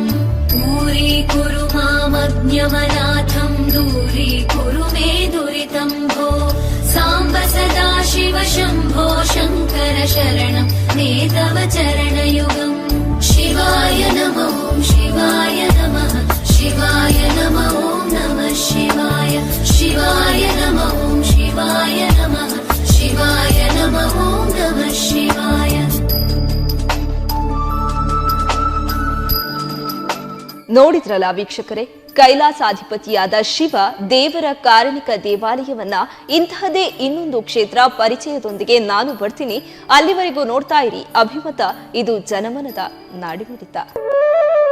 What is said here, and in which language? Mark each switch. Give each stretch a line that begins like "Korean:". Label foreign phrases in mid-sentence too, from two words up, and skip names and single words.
Sanskrit: दूरीकुरु मामज्ञमनाथं दूरीकुरु मे दुरितं भो साम्ब सदाशिव शम्भो शङ्कर शरणं मे तव चरणयुगम्. शिवाय नमः शिवाय नमः शिवाय नमः नमः शिवाय शिवाय नमः शिवाय नमः शिवाय नमः नमः शिवाय.
Kannada: ನೋಡಿದ್ರಲ್ಲ ವೀಕ್ಷಕರೇ, ಕೈಲಾಸಾಧಿಪತಿಯಾದ ಶಿವ ದೇವರ ಕಾರಣಿಕ ದೇವಾಲಯವನ್ನ ಇಂತಹದೇ ಇನ್ನೊಂದು ಕ್ಷೇತ್ರ ಪರಿಚಯದೊಂದಿಗೆ ನಾನು ಬರ್ತೀನಿ. ಅಲ್ಲಿವರೆಗೂ ನೋಡ್ತಾ ಇರಿ ಅಭಿಮತ. ಇದು ಜನಮನದ ನಾಡಿಮಿಡಿತ.